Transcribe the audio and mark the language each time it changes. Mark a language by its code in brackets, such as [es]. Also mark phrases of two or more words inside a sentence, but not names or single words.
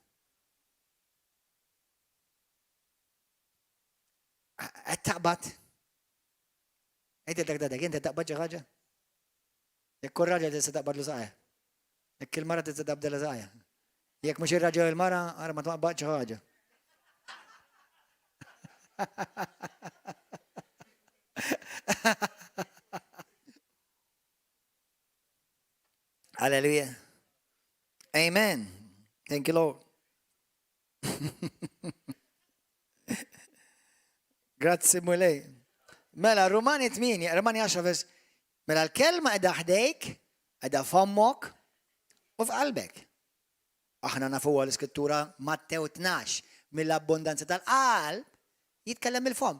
[mt] Qed taqbad? Ngħidlek dadek, inti taqbad xi ħaġa? Jekk kun raġel tista' taqbad lu saħħa. Jekk il-mara tista' taqbdilha saħħa. Jekk mhux ir-raġel il-mara, ara ma taqbadx xi ħaġa. Hallelujah. [en] Amen. Thank you, Lord. [mt] Grazie mulej. Mela, Romani 10 vers. Mela l-kelma qiegħda ħdejk, qiegħda fommok u f'qalbek. Aħna nafuha l-Iskrittura Mattew 12 mill-abbondanza tal-qalb jitkellem il-fom.